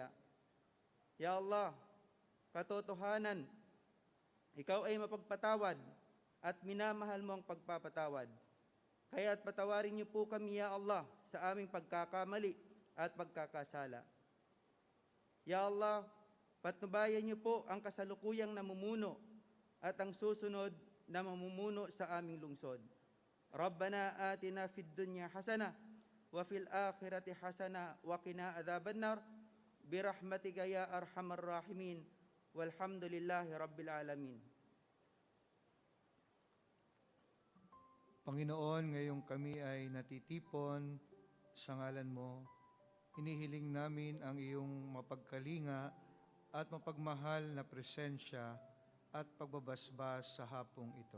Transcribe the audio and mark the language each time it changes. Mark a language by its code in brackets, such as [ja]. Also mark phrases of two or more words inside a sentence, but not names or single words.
[tl] Ya Allah, katotohanan, ikaw ay mapagpatawad at minamahal mo ang pagpapatawad. Kaya't patawarin niyo po kami, Ya Allah, sa aming pagkakamali at pagkakasala. Ya Allah, patnubayan niyo po ang kasalukuyang namumuno at ang susunod na mamumuno sa aming lungsod. [ar] ربنا آتنا في الدنيا حسنة وفي الآخرة حسنة وقنا عذاب النار برحمتك يا أرحم الراحمين والحمد لله رب العالمين. [tl] Panginoon, ngayong kami ay natitipon sa ngalan mo, hinihiling namin ang iyong mapagkalinga at mapagmahal na presensya at pagbabasbas sa hapong ito.